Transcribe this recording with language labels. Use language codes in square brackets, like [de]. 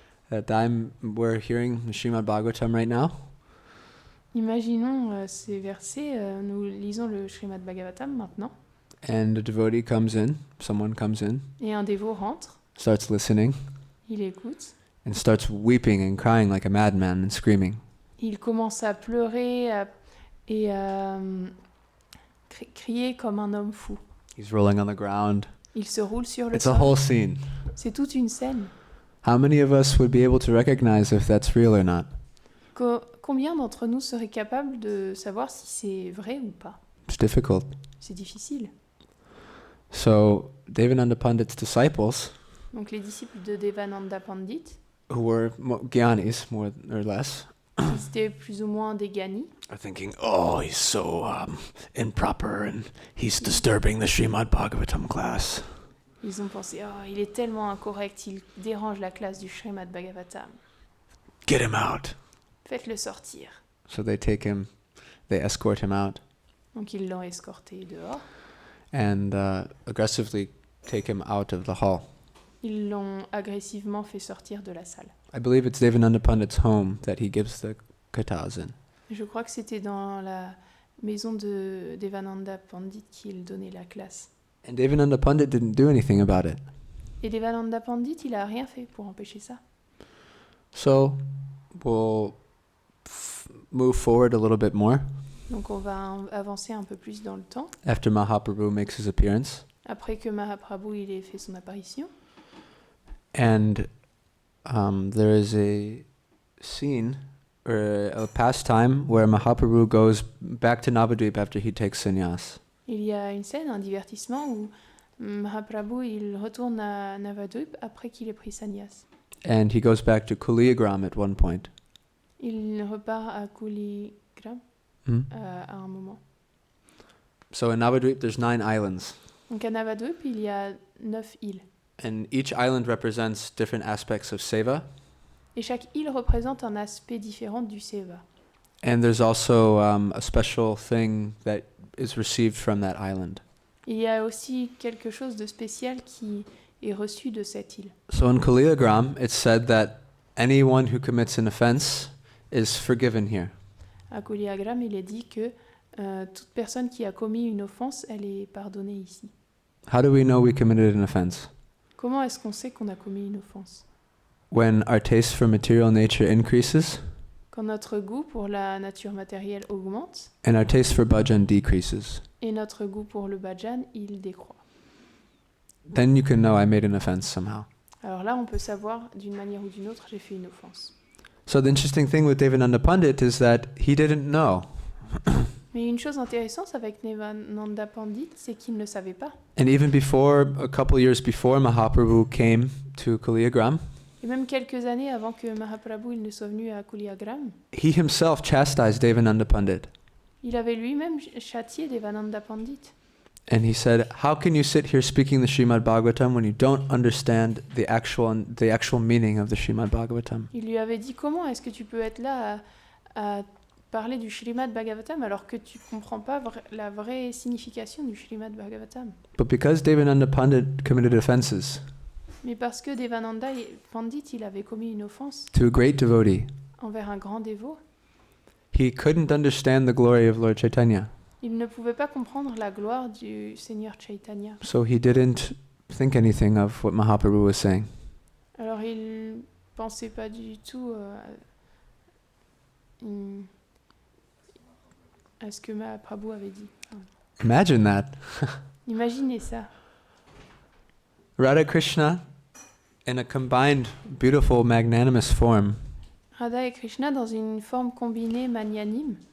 [en] We're hearing the Srimad Bhagavatam right now, [fr] Imaginons ces versets, nous lisons le Srimad Bhagavatam maintenant, [en] and a devotee comes in, someone comes in, [fr] et un dévot rentre, [en] starts listening, [fr] il écoute, [en] and starts weeping and crying like a madman and screaming. [fr] il commence à pleurer et à crier comme un homme fou. [en] He's rolling on the ground. [fr] Il se roule sur le [en] It's a [fr] sol. [en] whole scene. [fr] C'est toute une scène. [en] How many of us would be able to recognize if that's real or not? [fr] Combien d'entre nous seraient capables de savoir si c'est vrai ou pas? [en] It's difficult. [fr] C'est difficile. [en] So Devananda Pandit's disciples, [fr] Donc les disciples de Devananda Pandit, [en] who were gyanis more or less, [fr] qui étaient plus ou moins des gyanis, [en] are thinking, "Oh, he's so improper, and he's disturbing the Srimad Bhagavatam class." [fr] ils ont pensé, oh, il est tellement incorrect, il dérange la classe du Srimad Bhagavatam. [en] Get him out. [fr] Faites-le sortir. [en] So they escort him out, [fr] Donc ils l'ont escorté dehors. [en] and aggressively take him out of the hall. [fr] Ils l'ont agressivement fait sortir de la salle. [en] I believe it's Devananda Pandit's home that he gives the kathas in. [fr] Je crois que c'était dans la maison de Devananda Pandit qu'il donnait la classe. [en] And Devananda Pandit didn't do anything about it. [fr] Et Devananda Pandit, il a rien fait pour empêcher ça. [en] So we'll move forward a little bit more [fr] Donc on va avancer un peu plus dans le temps. [en] after Mahaprabhu makes his appearance. [fr] Après que Mahaprabhu il ait fait son apparition. [en] And there is a scene or a pastime where Mahaprabhu goes back to Navadvip after he takes sannyas. [fr] Il y a une scène, un divertissement où Mahaprabhu, il retourne à Navadvip après qu'il ait pris sannyas. [en] And he goes back to Kuliyagram at one point. [fr] Il repart à Kuligram à un moment. [en] So in Navadvip, there's 9 islands. [fr] Donc à Navadvip, il y a 9 îles. [en] And each island represents different aspects of seva. [fr] Et chaque île représente un aspect différent du seva. [en] And there's also a special thing that is received from that island. [fr] Il y a aussi quelque chose de spécial qui est reçu de cette île. [en] So in Kuliyagram, it's said that anyone who commits an offense is forgiven here. [fr] À Kuliyagram, il est dit que toute personne qui a commis une offense, elle est pardonnée ici. [en] How do we know we committed an offense? [fr] Comment est-ce qu'on sait qu'on a commis une offense? [en] When our taste for material nature increases [fr] Quand notre goût pour la nature matérielle augmente [en] and our taste for bhajan decreases. [fr] et notre goût pour le bhajan, il décroît. [en] Then you can know I made an offense somehow. [fr] Alors là, on peut savoir d'une manière ou d'une autre, j'ai fait une offense. [en] So the interesting thing with Devananda Pandit is that he didn't know. [fr] Mais une chose intéressante avec Devananda Pandit, c'est qu'il ne savait pas. [en] And even before, a couple years before Mahaprabhu came to Kuliyagram, [fr] Et même quelques années avant que Mahaprabhu il ne soit venu à Kuliyagram, [en] he himself chastised Devananda Pandit. [fr] il avait lui-même châtié Devananda Pandit. [en] And he said, how can you sit here speaking the Srimad Bhagavatam when you don't understand the actual meaning of the Srimad Bhagavatam? [fr] Il lui avait dit, comment est-ce que tu peux être là à parler du Srimad Bhagavatam alors que tu ne comprends pas la vraie signification du Srimad Bhagavatam? [en] But because Devananda Pandit committed offenses [fr] Mais parce que Devananda Pandit, il avait commis une offense [en] to a great devotee, [fr] envers un grand dévot, [en] he couldn't understand the glory of Lord Chaitanya. [fr] il ne pouvait pas comprendre la gloire du Seigneur Chaitanya. [en] So he didn't think anything of what Mahaprabhu was saying. [fr] Alors il pensait pas du tout à ce que Mahaprabhu avait dit. [en] Imagine that. [fr] Imaginez ça. [en] Radha Krishna, in a combined, beautiful, magnanimous form, [fr] Radha et Krishna, dans une forme combinée magnanime,